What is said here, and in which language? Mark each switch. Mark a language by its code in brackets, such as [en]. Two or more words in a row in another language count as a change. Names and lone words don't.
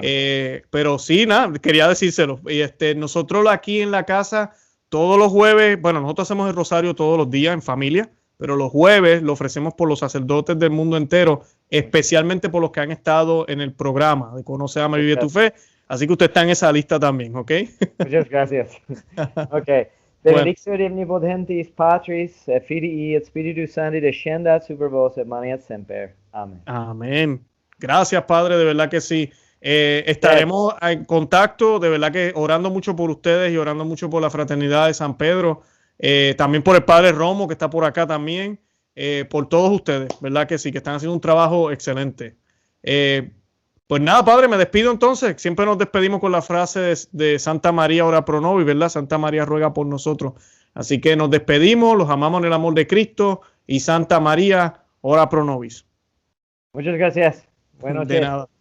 [es] Pero sí, nada, quería decírselo. Y nosotros aquí en la casa, todos los jueves, bueno, nosotros hacemos el rosario todos los días en familia, pero los jueves lo ofrecemos por los sacerdotes del mundo entero, especialmente por los que han estado en el programa de Conoce, Ama y Vive tu Fe. Así que usted está en esa lista también, ¿ok? Muchas gracias. Ok. [la] Benedictio omnipotentis Patris, Filii et Spiritus Sancti descendat super vos et manet semper. [es] Amén. Amén. Gracias, padre, de verdad que sí. Estaremos en contacto, de verdad que orando mucho por ustedes y orando mucho por la fraternidad de San Pedro, también por el padre Romo que está por acá también, por todos ustedes, verdad que sí, que están haciendo un trabajo excelente. Pues nada, padre, me despido entonces. Siempre nos despedimos con la frase de Santa María [la] ora pro nobis, [es] ¿verdad? Santa María ruega por nosotros. Así que nos despedimos, los amamos en el amor de Cristo y Santa María [la] ora pro nobis. [es] Muchas gracias. Buenas noches. De nada.